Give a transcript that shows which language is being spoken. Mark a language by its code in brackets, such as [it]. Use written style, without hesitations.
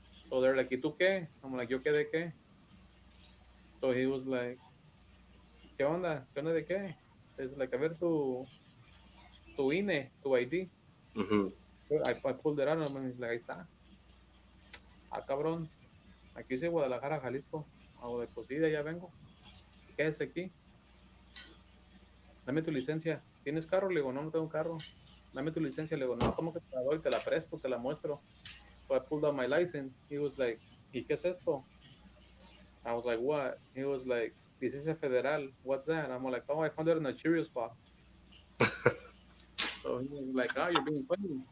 [en] So they're like, [es] ¿Y tú qué? [en] I'm like, [es] ¿Yo qué de qué? [en] So he was like, [es] ¿Qué onda? ¿Qué onda de qué? [en] It's like, [es] a ver tu tu INE, tu ID. Mhm. [en] I pulled it out and he's like, [es] ahí está. Ah, cabrón. Aquí dice Guadalajara, Jalisco. Hago de pues sí, de allá vengo. Quédese aquí. Dame tu licencia. ¿Tienes carro? Le digo, no, no tengo carro. Dame tu licencia. Le digo, no, ¿cómo que te la doy? Te la presto, te la muestro. [en] So I pulled out my license. He was like, [es] ¿y qué es esto? [en] I was like, what? He was like, [es] licencia federal. [en] What's that? I'm like, oh, I found it in a Cheerios box. So he was like, oh, you're being funny.